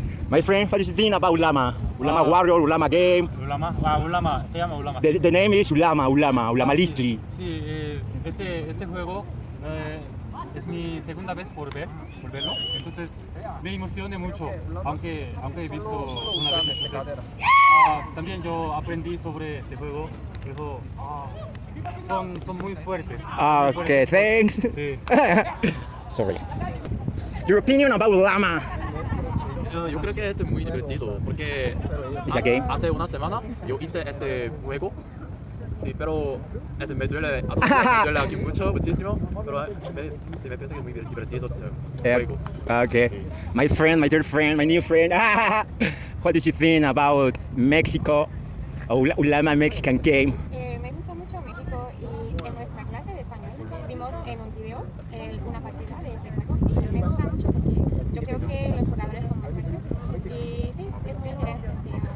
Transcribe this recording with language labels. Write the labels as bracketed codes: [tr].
[en] My friend, what do you think about ulama? Ulama warrior, ulama game. [es] Ulama, Ulama, se llama Ulama. [en] The name is ulama listly. [es] Sí, este juego es mi segunda vez por verlo, entonces me emocioné mucho, aunque he visto una vez. Entonces, también yo aprendí sobre este juego, eso son muy fuertes. [en] Okay, thanks. [es] Sí. [en] Sorry. Your opinion about ulama? [es] Yo creo que es muy divertido porque [en] Is a game? [es] hace una semana yo hice este juego, sí, pero me duele aquí muchísimo, pero sí me pienso que es muy divertido este juego. [en] Okay. My friend, my dear friend, my new friend. What do you think about Mexico? Ulama Mexican game. [es] Me gusta mucho México y en nuestra clase de español vimos en un video una partida de este juego y me gusta mucho porque yo creo que los jugadores son muy fuertes y sí, es muy interesante.